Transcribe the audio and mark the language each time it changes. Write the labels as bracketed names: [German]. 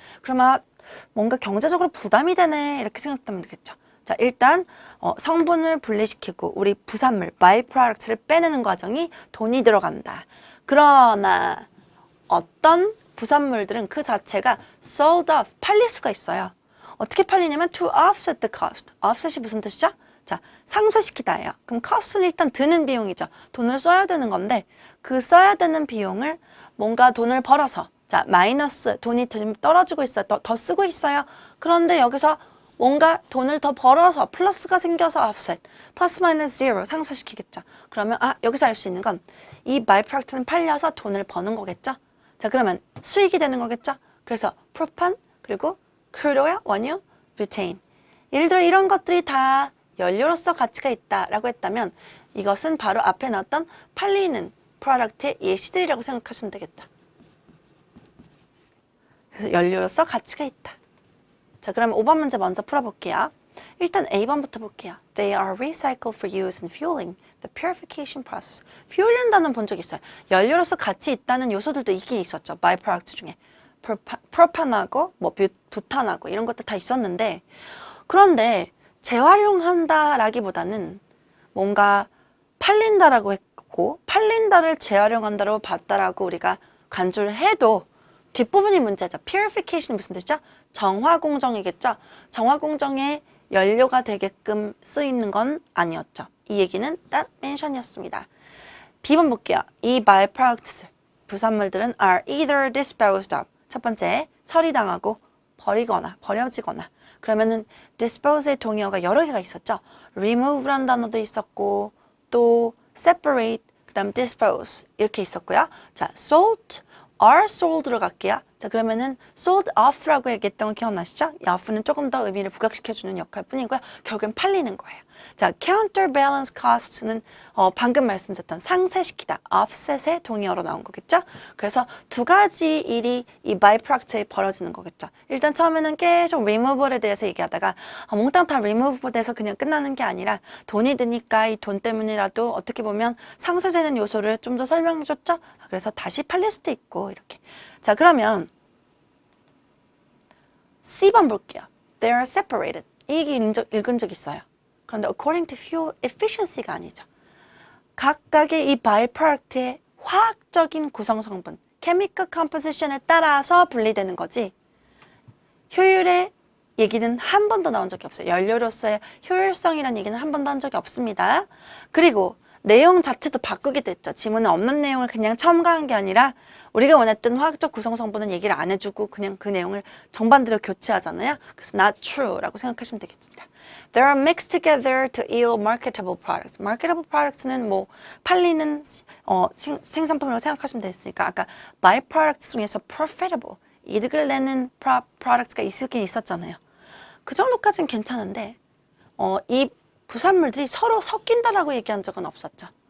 [Korean] 그러면 뭔가 경제적으로 부담이 되네 이렇게 생각하면 되겠죠. 자, 일단 성분을 분리시키고 우리 부산물, byproduct를 빼내는 과정이 돈이 들어간다. 그러나 어떤 부산물들은 그 자체가 sold off, 팔릴 수가 있어요. 어떻게 팔리냐면 [English] to offset the cost. [Korean] offset이 무슨 뜻이죠? 자, 상쇄시키다예요. 그럼 cost는 일단 드는 비용이죠. 돈을 써야 되는 건데 그 써야 되는 비용을 뭔가 돈을 벌어서, 자, 마이너스, 돈이 좀 떨어지고 있어요. 더 쓰고 있어요. 그런데 여기서 뭔가 돈을 더 벌어서 플러스가 생겨서 offset, 플러스 마이너스 제로 상쇄시키겠죠. 그러면 여기서 알 수 있는 건 이 byproduct는 팔려서 돈을 버는 거겠죠. 자, 그러면 수익이 되는 거겠죠. 그래서 프로판, 그리고 crude oil, 원유, butane. 예를 들어 이런 것들이 다 연료로서 가치가 있다라고 했다면 이것은 바로 앞에 나왔던 팔리는 프로덕트의 예시들이라고 생각하시면 되겠다. 그래서 연료로서 가치가 있다. 자, 그러면 5번 문제 먼저 풀어볼게요. 일단 A번부터 볼게요. [English] They are recycled for use in fueling the purification process. [Korean] fuel이라는 단어는 본 적 있어요. 연료로서 가치 있다는 요소들도 있긴 있었죠. byproduct 중에. 프로판하고 뭐 부탄하고 이런 것도 다 있었는데, 그런데 재활용한다라기보다는 뭔가 팔린다라고 했고, 팔린다를 재활용한다로 봤다라고 우리가 간주를 해도 뒷부분이 문제죠. purification이 무슨 뜻이죠? 정화공정이겠죠. 정화공정에 연료가 되게끔 쓰이는 건 아니었죠. 이 얘기는 that mention이었습니다. B번 볼게요. [English] 이 byproducts, [Korean] 부산물들은 [English] are either disposed of. [Korean] 첫 번째, 처리당하고 버리거나 버려지거나. 그러면은 dispose의 동의어가 여러 개가 있었죠. remove라는 단어도 있었고, 또 separate, 그 다음 dispose 이렇게 있었고요. 자, sold, are sold로 갈게요. 자, 그러면은 sold off라고 얘기했던 거 기억나시죠? 이 off는 조금 더 의미를 부각시켜주는 역할 뿐이고요. 결국엔 팔리는 거예요. 자, counterbalance cost는 방금 말씀드렸던 상쇄시키다, offset의 동의어로 나온 거겠죠? 그래서 두 가지 일이 이 byproduct에 벌어지는 거겠죠. 일단 처음에는 계속 removal에 대해서 얘기하다가 몽땅 다 removal 돼서 그냥 끝나는 게 아니라 돈이 드니까 이 돈 때문이라도 어떻게 보면 상쇄되는 요소를 좀 더 설명해 줬죠? 그래서 다시 팔릴 수도 있고 이렇게. 자, 그러면 C번 볼게요. [English] They are separated. [Korean] 이 얘기 읽은 적 있어요. 그런데 [English] according to fuel efficiency가 아니죠. [Korean] 각각의 이 byproduct의 화학적인 구성 성분, chemical composition에 따라서 분리되는 거지, 효율의 얘기는 한 번도 나온 적이 없어요. 연료로서의 효율성이라는 얘기는 한 번도 한 적이 없습니다. 그리고 내용 자체도 바꾸게 됐죠. 지문에 없는 내용을 그냥 첨가한 게 아니라 우리가 원했던 화학적 구성 성분은 얘기를 안 해주고 그냥 그 내용을 정반대로 교체하잖아요. 그래서 not true라고 생각하시면 되겠습니다. [English] They are mixed together to yield marketable products. [Korean] marketable products는 뭐 팔리는 생산품이라고 생각하시면 됐으니까 아까 byproducts 중에서 profitable, 이득을 내는 products가 있긴 있었잖아요. 그 정도까지는 괜찮은데 이 부산물들이 서로 섞인다라고 얘기한 적은 없었죠.